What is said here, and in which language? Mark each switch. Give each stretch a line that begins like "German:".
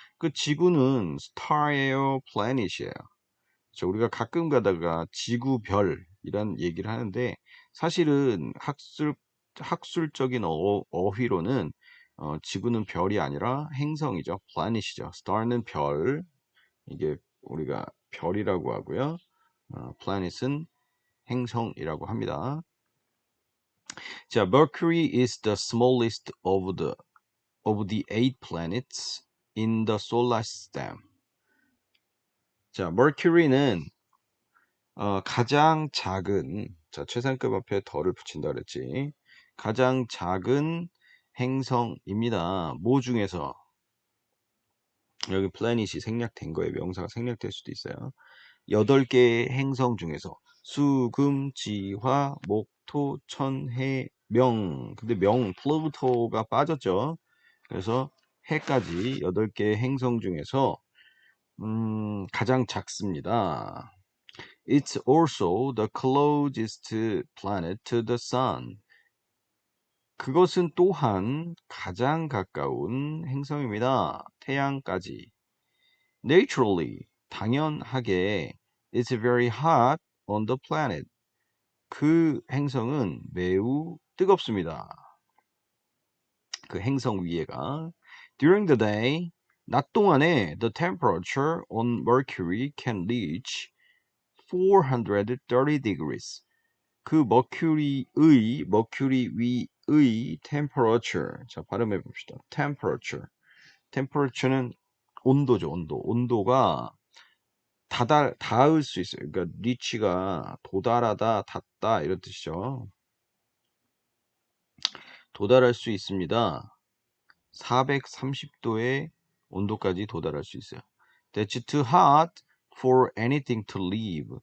Korean: 그 지구는 star예요, planet이에요. 그래서 우리가 가끔 가다가 지구별이란 얘기를 하는데 사실은 학술적인 어휘로는 지구는 별이 아니라 행성이죠. planet이죠. star는 별, 이게 우리가 별이라고 하고요. planet은 행성이라고 합니다.
English: 자, Mercury is the smallest of the 8 planets in the solar system.
Korean: 자, Mercury는 가장 작은, 자, 최상급 앞에 덜을 붙인다 그랬지. 가장 작은 행성입니다. 뭐 중에서? 여기 플래닛이 생략된 거예요. 명사가 생략될 수도 있어요. 8개의 행성 중에서 수, 금, 지, 화, 목, 토, 천, 해, 명. 근데 플루토가 빠졌죠. 그래서 해까지 8개의 행성 중에서 가장 작습니다.
English: It's also the closest planet to the sun.
Korean: 그것은 또한 가장 가까운 행성입니다. 태양까지.
English: Naturally,
Korean: 당연하게,
English: it's very hot on the planet.
Korean: 그 행성은 매우 뜨겁습니다. 그 행성 위에가.
English: During the day,
Korean: 낮 동안에
English: the temperature on Mercury can reach 430 degrees.
Korean: 그 머큐리 위의 temperature. 자, 발음해 봅시다. temperature는 온도죠, 온도. 온도가 닿을 수 있어요. 그러니까 reach가 도달하다, 닿다 이런 뜻이죠. 도달할 수 있습니다. 430도의 온도까지 도달할 수 있어요.
English: That's too hot for anything to live.